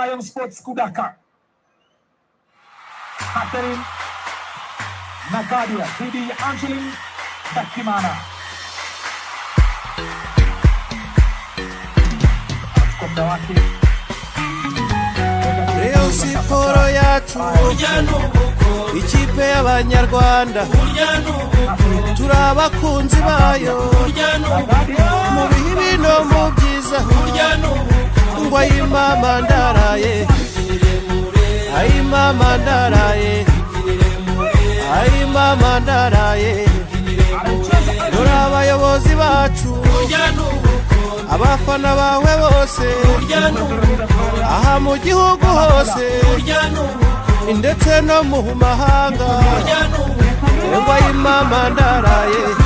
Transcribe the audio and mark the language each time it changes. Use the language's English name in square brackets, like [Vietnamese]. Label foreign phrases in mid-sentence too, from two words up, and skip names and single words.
[Swahili] Lion Sports Kudaka. Catherine Nagadia dhidi ya Angeline Dakimana. Achukua muda wake. [Kinyarwanda] Leo siporo yacu ikipe y'Abanyarwanda turabakunzi bayo mu bibi no mu byiza ngo ayimama ndaraye ayimama ndaraye ayimama ndaraye dore abayobozi bacu abafana bawe bose aha mu gihugu hose ndetse no mu mahanga ngo ayimama ndaraye